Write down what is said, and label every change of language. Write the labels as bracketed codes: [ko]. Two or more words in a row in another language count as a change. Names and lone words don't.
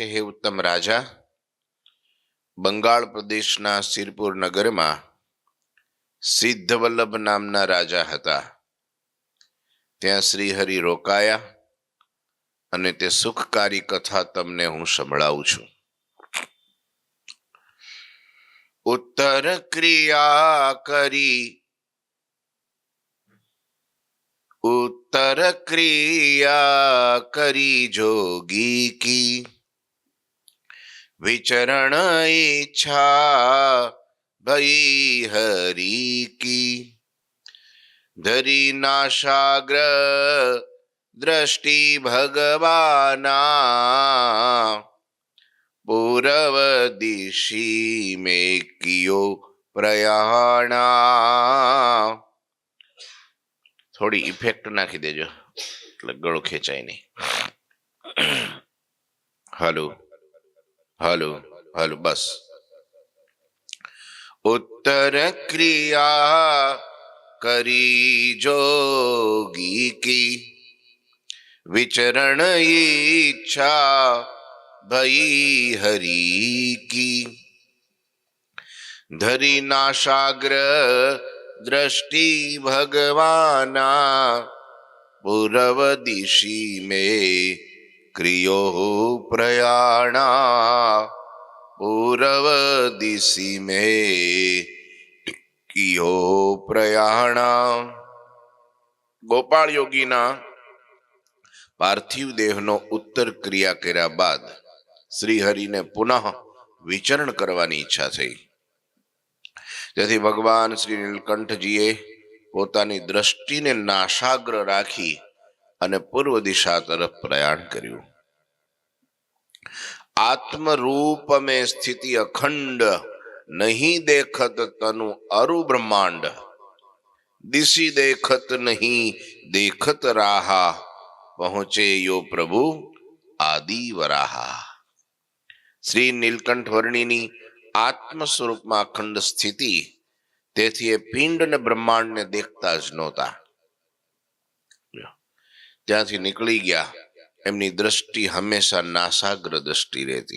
[gu] હે ઉત્તમ રાજા, બંગાળ પ્રદેશના સિરપુર નગરમાં સિદ્ધવલ્લભ નામના રાજા હતા। ત્યાં શ્રીહરિ રોકાયા અને તે સુખકારી કથા તમને હું સંભળાવું છું। [hi] उत्तर क्रिया करी उत्तर क्रिया करी जोगी की विचरण इच्छा भई हरि की धरी नाशाग्र दृष्टि भगवाना पूर्व दिशि में कियो प्रयाणा। [gu] થોડી ઇફેક્ટ નાખી દેજો એટલે ગળું ખેંચાય નહીં। હાલો હાલો હાલો બસ। [hi] उत्तर क्रिया करी जोगी की विचरण इच्छा भई हरी की धरी नाशाग्र दृष्टि भगवाना पूर्व दिशि में क्रियो प्रयाणा पूर्व दिशि में कियो प्रयाणा। [gu] ગોપાલ યોગીના પાર્થિવ દેહનો ઉત્તર ક્રિયા કર્યા બાદ શ્રીહરિને પુનઃ વિચરણ કરવાની ઈચ્છા થઈ. તેથી ભગવાન શ્રી નીલકંઠજીએ પોતાની દ્રષ્ટિને નાશાગ્ર રાખી અને પૂર્વ દિશા તરફ પ્રયાણ કર્યું. [hi] આત્મરૂપ में स्थिति अखंड नहीं देखत तनु अरु ब्रह्मांड दिशी देखत नहीं देखत राहा पहुंचे यो प्रभु आदि वराहा. [gu] શ્રી નીલકંઠ વર્ણિની આત્મ સ્વરૂપમાં અખંડ સ્થિતિ, તેથી એ પિંડ ને બ્રહ્માંડને દેખતા જ નહોતા. ત્યાંથી નીકળી ગયા. એમની દ્રષ્ટિ હંમેશા નાસાગ્ર દ્રષ્ટિ રહેતી.